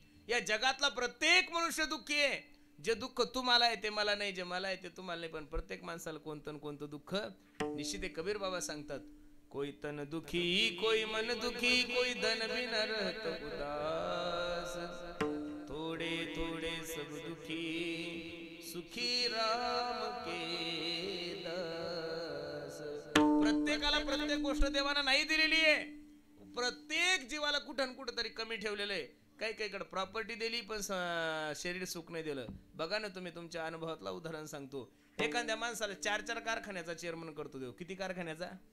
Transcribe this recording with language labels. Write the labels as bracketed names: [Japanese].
[Marathi] या जगातला प्रत्येक मनुष्य दुःखी आहे. जे दुःख तुम्हाला आहे ते मला नाही, जे मला आहे ते तुम्हाला नाही, पण प्रत्येक माणसाला कोणतं कोणतं दुःख निश्चित. कबीर बाबा सांगतात, [Hindi] कोई तन दुखी, कोई मन दुखी, कोई धन बिन रहत उदास, थोड़े थोड़े सब दुखी, सुखी राम के दास. [Marathi] प्रत्येकाला प्रत्येक गोष्ट देवानं नाही दिलेली आहे. प्रत्येक जीवाला कुठं कुठं तरी कमी ठेवलेलं आहे. काही कडे प्रॉपर्टी दिली पण शरीर सुख नाही दिलं. बघा ना तुम्ही, तुमच्या अनुभवातला उदाहरण सांगतो. एखाद्या माणसाला 4 कारखान्याचा चेअरमन करतो देव. किती कारखान्याचा?